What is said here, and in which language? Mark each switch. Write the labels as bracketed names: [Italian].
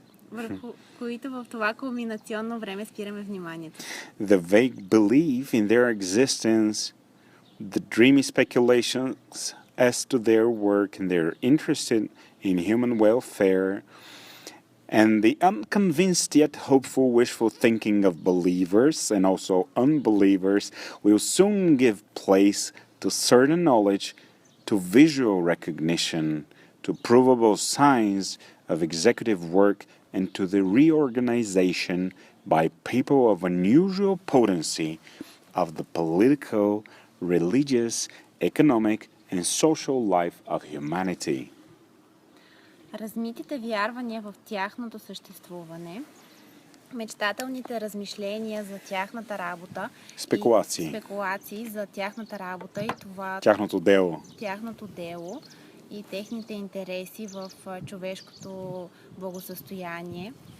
[Bulgarian] Върху които в това кулминационно време спираме вниманието. [English] The vague belief in their existence, the dreamy speculations as to their work and their interest in human welfare, and the unconvinced yet hopeful wishful thinking of believers and also unbelievers will soon give place to certain knowledge, to visual recognition, to provable signs of executive work, and to the reorganization by people of unusual potency of the political, religious, economic, and social life of humanity. [Bulgarian] Размитите вярвания в тяхното съществуване, мечтателните размишления за тяхната работа, спекулации за тяхната работа и това тяхното дело и техните интереси в човешкото благосъстояние